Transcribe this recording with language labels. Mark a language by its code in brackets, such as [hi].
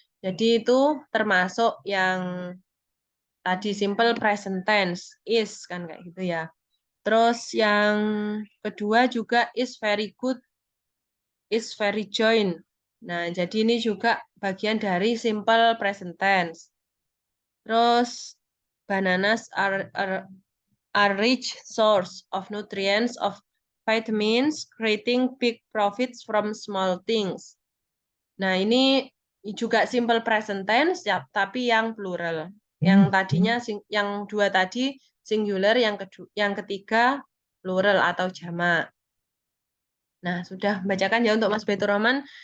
[id] Jadi itu termasuk yang tadi simple present tense, is kan kayak gitu ya. Terus yang kedua juga [en] is very good, is very join. [id] Nah, jadi ini juga bagian dari simple present tense. [en] Terus bananas are rich source of nutrients of vitamins, creating big profits from small things. [id] Nah, ini juga simple present tense ya, tapi yang plural. Yang tadinya yang dua tadi singular, yang ketiga plural atau jamak. Nah, sudah bacakan ya untuk Mas Betur Rahman.